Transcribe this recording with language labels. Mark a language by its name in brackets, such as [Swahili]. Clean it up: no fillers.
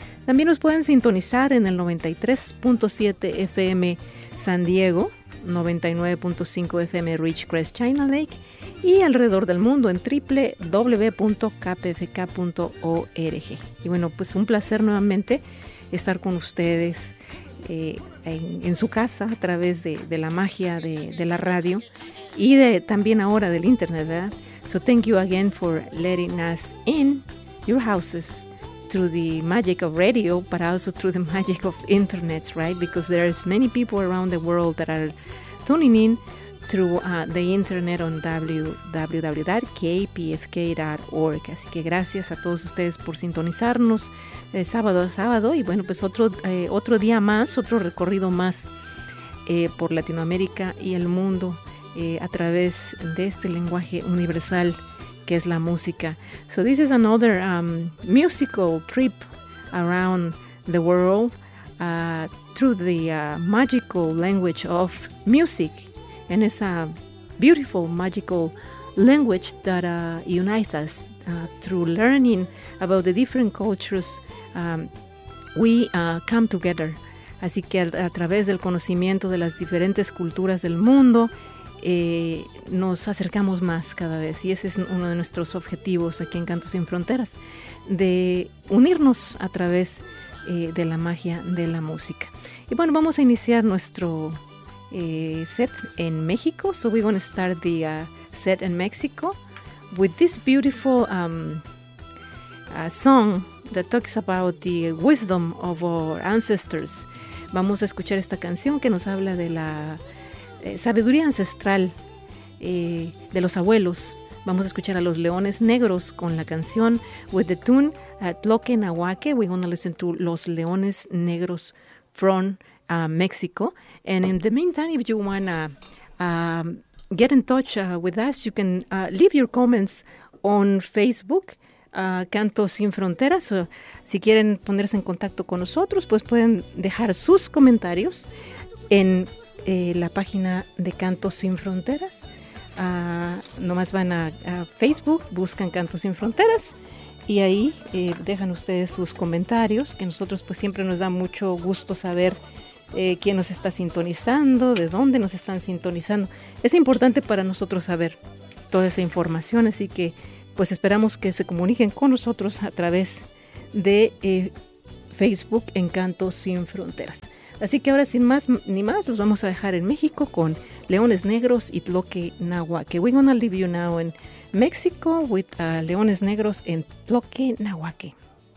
[Spanish] También nos pueden sintonizar en el 93.7 FM San Diego, 99.5 FM Ridgecrest China Lake y alrededor del mundo en www.kpfk.org. Y bueno, pues un placer nuevamente estar con ustedes en su casa a través de la magia de la radio y de también ahora del internet, ¿verdad? [English] So thank you again for letting us in your houses through the magic of radio, but also through the magic of internet, right? Because there's many people around the world that are tuning in through the internet on www.kpfk.org. [Spanish] Así que gracias a todos ustedes por sintonizarnos sábado a sábado. Y bueno, pues otro día más, otro recorrido más por Latinoamérica y el mundo a través de este lenguaje universal que es la música. [English] So this is another musical trip around the world through the magical language of music, and it's a beautiful magical language that unites us through learning about the different cultures. We come together. [Spanish] Así que a través del conocimiento de las diferentes culturas del mundo nos acercamos más cada vez, y ese es uno de nuestros objetivos aquí en Canto Sin Fronteras, de unirnos a través de la magia de la música. Y bueno, vamos a iniciar nuestro set en México. [English] So we're going to start the set in Mexico with this beautiful song that talks about the wisdom of our ancestors. [Spanish] Vamos a escuchar esta canción que nos habla de la sabiduría ancestral de los abuelos. Vamos a escuchar a los Leones Negros con la canción [English] with the tune [Spanish] Tloquenahuaque. [English] We're going to listen to Los Leones Negros from Mexico. And in the meantime, if you want to get in touch with us, you can leave your comments on Facebook, Canto Sin Fronteras. [Spanish] O si quieren ponerse en contacto con nosotros, pues pueden dejar sus comentarios en la página de Canto Sin Fronteras. Nomás van a Facebook, buscan Canto Sin Fronteras y ahí dejan ustedes sus comentarios, que nosotros pues siempre nos da mucho gusto saber quién nos está sintonizando, de dónde nos están sintonizando. Es importante para nosotros saber toda esa información, así que pues esperamos que se comuniquen con nosotros a través de Facebook en Canto Sin Fronteras. Así que ahora, sin más ni más, los vamos a dejar en México con Leones Negros y Tloquenahuaque. [English] We're going to leave you now in Mexico with Leones Negros and Tloquenahuaque.